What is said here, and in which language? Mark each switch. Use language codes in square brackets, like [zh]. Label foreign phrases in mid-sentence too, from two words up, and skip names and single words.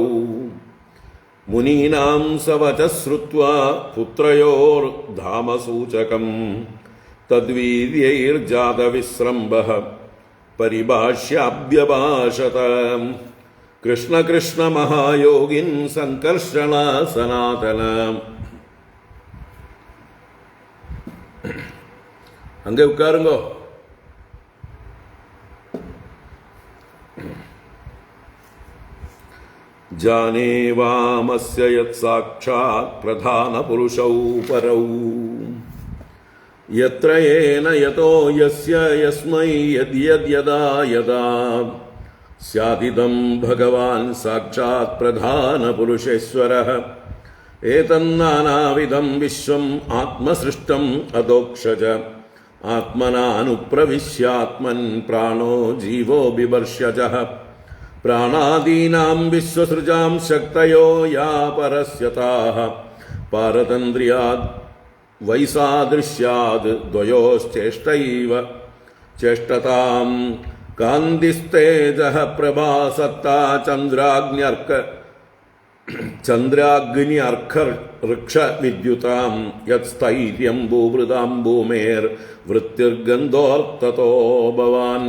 [sa] मुनीनां सवचः श्रुत्वा पुत्रयोर्धामसूचकं तद्वीर्यैर्जातविस्रंभः परिभाष्याभ्यभाषत. कृष्ण कृष्ण महायोगिन् संकर्षण सनातन. [ta] அங்கே உட்காருங்கோ. [sa] जाने वामस्य यत् साक्षात् प्रधान पुरुषौ परौ यत्र एन यतो यस्य यस्मै यद्यद् यदा यदा स्यादिदं भगवान् साक्षात् प्रधान पुरुषेश्वरः. एतन्नानाविधं विश्वम् आत्मसृष्टम् अधोक्षज आत्मनानुप्रविश्यात्मन् प्राणो जीवो बिभर्ष्यजः. प्राणादीनां विश्वसृजां शक्तयो या परस्यताः पारतन्द्रियाद् वैसादृश्याद् द्वयोश्चेष्टैव चेष्टतां. कान्तिस्तेजः प्रभासत्ता चन्द्राग्न्यर्कऋक्षविद्युतां यत्स्थैर्यं भूभृतां भूमेर्वृत्तिर्गन्धोऽर्थतो भवान्.